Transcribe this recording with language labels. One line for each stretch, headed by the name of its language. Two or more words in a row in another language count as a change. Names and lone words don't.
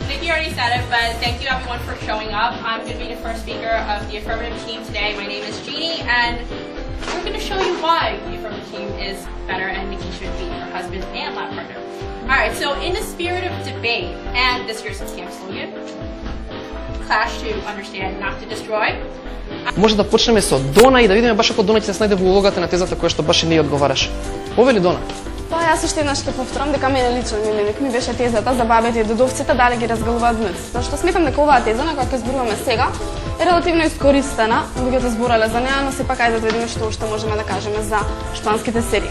English: already said it, but thank you everyone for showing up. I'm going to be the first speaker of the affirmative team today. My name is Jeannie, and we're going to show you why the affirmative team is better and Nikki should be her husband and lab partner. Alright, so in the spirit of debate, and this year's camp slogan, clash to understand, not to destroy.
Macedonian: Може да почнеме со Дона и да видиме баш ако Дона ќе се најде во улогата на тезата која што баш и не ја одговараш. Повели Дона? Па јас уште еднаш ќе повторам дека мене лично ми беше тезата за бабите и дедовците дали ги разгалуваат днес. Зашто сметам дека оваа теза на која ќе зборуваме сега е релативно искористена, луѓето зборале за неа, но сепак ајде да видиме што уште можеме да кажеме за шпанските серии.